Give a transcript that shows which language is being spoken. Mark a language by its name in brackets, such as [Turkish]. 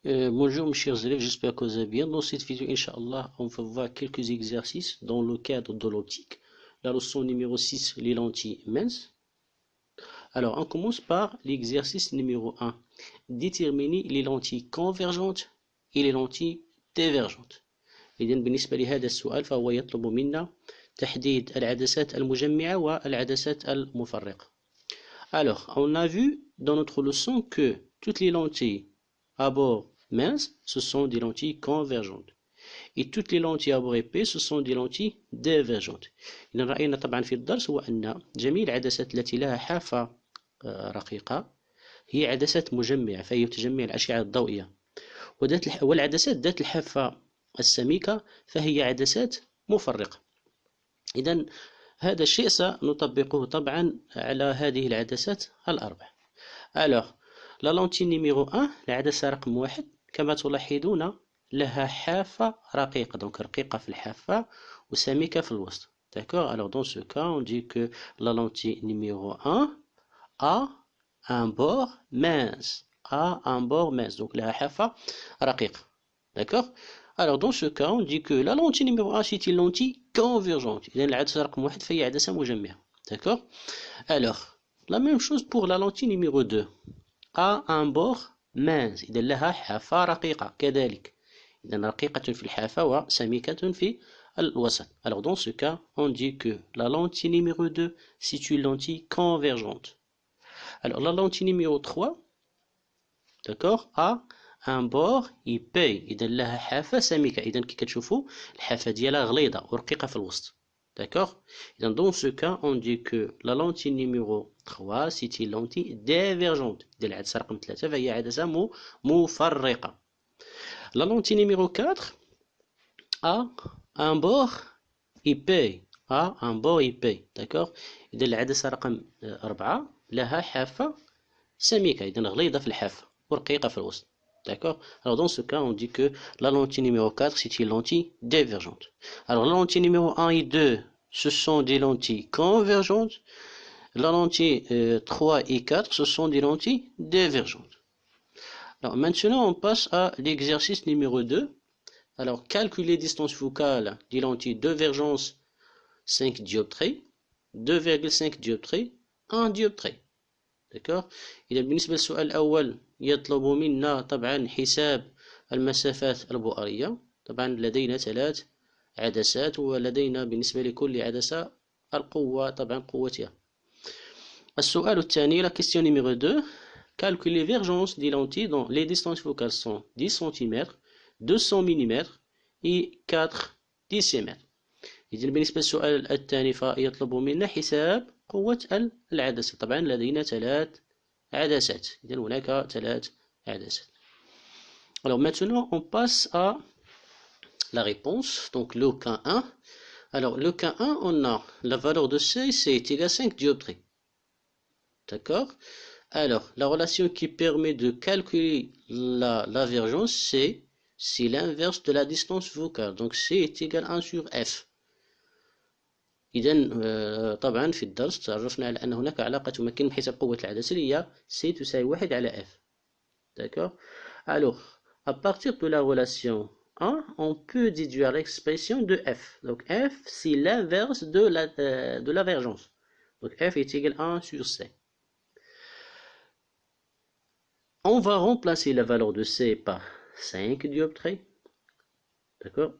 [French] Bonjour mes chers élèves, j'espère que vous allez bien. Dans cette vidéo, Inch'Allah, on va voir quelques exercices dans le cadre de l'optique. La leçon numéro 6, les lentilles minces. Alors, on commence par l'exercice numéro 1. Déterminer les lentilles convergentes et les lentilles divergentes. [Arabic] إذا بالنسبة لهذا السؤال فهو يطلب منا تحديد العدسات المجمعة والعدسات المفرقة. [French] Alors, on a vu dans notre leçon que toutes les lentilles à bord mince, ce sont des lentilles convergentes. Et toutes les lentilles à bord épais, ce sont des lentilles divergentes. [Arabic] إذا رأينا طبعا في الدرس هو أن جميع العدسات التي لها حافة رقيقة هي عدسات مجمعة، فهي تجمع الأشعة الضوئية. والعدسات ذات الحافة السميكة فهي عدسات مفرقة. إذا هذا الشيء سنطبقه طبعا على هذه العدسات الأربع. [French] Alors, la lentille numéro 1, [Arabic] العدسة رقم 1 كما تلاحظون لها حافة رقيقة، donc رقيقة في الحافة وسميكة في الوسط. [French] D'accord? Alors dans ce cas, on dit que la lentille numéro 1 a un bord mince. A un bord mince, donc [Arabic] لها حافة رقيقة. [French] D'accord? Alors dans ce cas, on dit que la lentille numéro 1 c'est une lentille convergente. [Arabic] إذا العدسة رقم 1 فهي عدسة مجمعة. [French] D'accord? Alors, la même chose pour la lentille numéro 2. A un bord mince. [Arabic] إذا لها حافة رقيقة كذلك. إذا رقيقة في الحافة وسميكة في الوسط. [French] Alors dans ce cas, on dit que la lentille numéro 2 c'est une lentille convergente. Alors la lentille numéro 3, d'accord, a un bord épais. [Arabic] إذا لها حافة سميكة. إذا كي كتشوفوا الحافة ديالها غليظة ورقيقة في الوسط. [French] D'accord? Et dans ce cas, on dit que la lentille numéro 3, c'est une lentille divergente. [Arabic] العدسة رقم 3 فهي عدسة مفرقة. [French] La lentille numéro 4 a un bord épais. A un bord épais. D'accord? [Arabic] إذا العدسة رقم 4 لها حافة سميكة. إذا غليظة في الحافة ورقيقة في الوسط. [French] D'accord? Alors dans ce cas, on dit que la lentille numéro 4, c'est une lentille divergente. Alors la lentille numéro 1 et 2, ce sont des lentilles convergentes. La lentille 3 et 4, ce sont des lentilles divergentes. Alors maintenant, on passe à l'exercice numéro 2. Alors calculer distance focale des lentilles de divergence 5 dioptries, 2,5 dioptries, 1 dioptrie. d'accord. [Arabic] إذا بالنسبة للسؤال الأول يطلب منا طبعا حساب المسافات البؤرية. طبعا لدينا 3 عدسات ولدينا بالنسبة لكل عدسة القوة طبعا قوتها. السؤال الثاني [French] la question numéro 2 calcule les divergences des lentilles dont les distances focales sont 10 cm 200 mm et 4 décimètres. [Arabic] إذا بالنسبة للسؤال الثاني فيطلب منا حساب قوة العدسة. طبعا لدينا 3 عدسات. إذا هناك 3 عدسات. [French] Alors maintenant on passe à la réponse. Donc le cas 1. Alors le cas 1, on a la valeur de C, c'est égal à 5 dioptries. D'accord? Alors la relation qui permet de calculer la divergence, c'est l'inverse de la distance focale. Donc C est égal à 1 sur F. [Arabic] إذا طبعا في الدرس تعرفنا على أن هناك علاقة تمكن بحساب قوة العدسة اللي هي C تساوي 1 على F. [French] D'accord? Alors, à partir de la relation 1, on peut déduire l'expression de F. Donc F, c'est l'inverse de la divergence. Donc F est égal à 1 sur C. On va remplacer la valeur de C par 5 dioptries. D'accord?